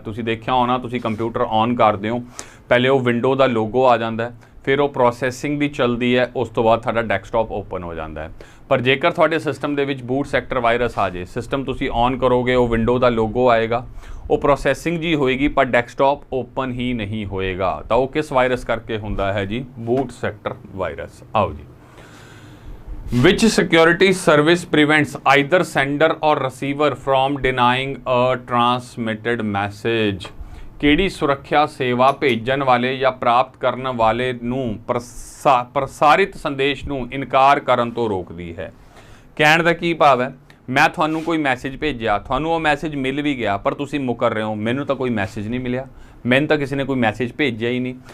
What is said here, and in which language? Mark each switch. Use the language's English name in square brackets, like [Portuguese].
[Punjabi] ਤੁਸੀਂ ਦੇਖਿਆ ਹੋਣਾ, ਤੁਸੀਂ ਕੰਪਿਊਟਰ ਔਨ ਕਰਦੇ ਹੋ, ਪਹਿਲੇ ਉਹ ਵਿੰਡੋ ਦਾ ਲੋਗੋ ਆ ਜਾਂਦਾ ਹੈ, ਫਿਰ ਉਹ ਪ੍ਰੋਸੈਸਿੰਗ ਦੀ ਚੱਲਦੀ ਹੈ, ਉਸ ਤੋਂ ਬਾਅਦ ਤੁਹਾਡਾ ਡੈਸਕਟਾਪ ਓਪਨ ਹੋ ਜਾਂਦਾ ਹੈ। ਪਰ ਜੇਕਰ ਤੁਹਾਡੇ ਸਿਸਟਮ ਦੇ ਵਿੱਚ ਬੂਟ ਸੈਕਟਰ ਵਾਇਰਸ ਆ ਜੇ, ਸਿਸਟਮ ਤੁਸੀਂ ਔਨ ਕਰੋਗੇ, ਉਹ ਵਿੰਡੋ ਦਾ ਲੋਗੋ ਆਏਗਾ, ਉਹ ਪ੍ਰੋਸੈਸਿੰਗ ਜੀ ਹੋਏਗੀ, ਪਰ ਡੈਸਕਟਾਪ ਓਪਨ ਹੀ ਨਹੀਂ ਹੋਏਗਾ। ਤਾਂ ਉਹ ਕਿਸ ਵਾਇਰਸ ਕਰਕੇ ਹੁੰਦਾ ਹੈ ਜੀ? Boot sector virus. ਆਓ ਜੀ, [English] which security service prevents either sender or receiver from denying a transmitted message? [Punjabi] ਕਿਹੜੀ ਸੁਰੱਖਿਆ ਸੇਵਾ ਭੇਜਣ ਵਾਲੇ ਜਾਂ ਪ੍ਰਾਪਤ ਕਰਨ ਵਾਲੇ ਨੂੰ ਪ੍ਰਸਾਰਿਤ ਸੰਦੇਸ਼ ਨੂੰ ਇਨਕਾਰ ਕਰਨ ਤੋਂ ਰੋਕਦੀ ਹੈ? ਕਹਿਣ ਦਾ ਕੀ ਭਾਵ ਹੈ, ਮੈਂ ਤੁਹਾਨੂੰ ਕੋਈ ਮੈਸੇਜ ਭੇਜਿਆ, ਤੁਹਾਨੂੰ ਉਹ ਮੈਸੇਜ ਮਿਲ ਵੀ ਗਿਆ, ਪਰ ਤੁਸੀਂ ਮੁਕਰ ਰਹੇ ਹੋ, ਮੈਨੂੰ ਤਾਂ ਕੋਈ ਮੈਸੇਜ ਨਹੀਂ ਮਿਲਿਆ, ਮੈਨੂੰ ਤਾਂ ਕਿਸੇ ਨੇ ਕੋਈ ਮੈਸੇਜ ਭੇਜਿਆ ਹੀ ਨਹੀਂ।